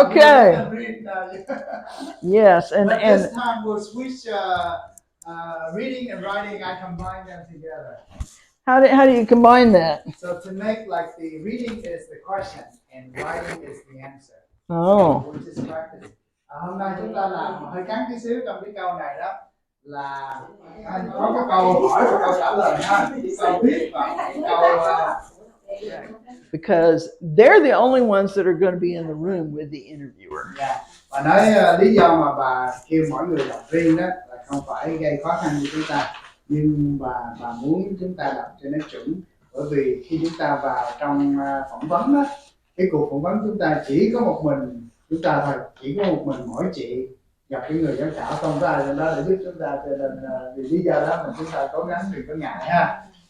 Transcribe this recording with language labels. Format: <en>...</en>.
<en>Okay. Yes, and this time we'll switch reading and writing. I combine them together. How do you combine that? So to make like the reading is the question and writing is the answer. Oh. So we'll just practice.</en> <vi>Hôm nay chúng ta làm hơi ngắn tí xíu trong cái câu này đó là anh có cái câu hỏi và câu trả lời ha, cái câu viết và cái câu</vi> <en>because they're the only ones that are going to be in the room with the interviewer. Yeah.</en> <vi>Và nói lý do mà bà kêu mọi người đọc riêng đó là không phải gây khó khăn cho chúng ta, nhưng bà muốn chúng ta đọc cho nó chuẩn, bởi vì khi chúng ta vào trong phỏng vấn đó, cái cuộc phỏng vấn chúng ta chỉ có một mình chúng ta thôi, chỉ có một mình mỗi chị gặp cái người giám khảo, không có ai trong đó để giúp chúng ta, cho nên vì lý do đó mà chúng ta cố gắng đừng có ngại ha.</vi>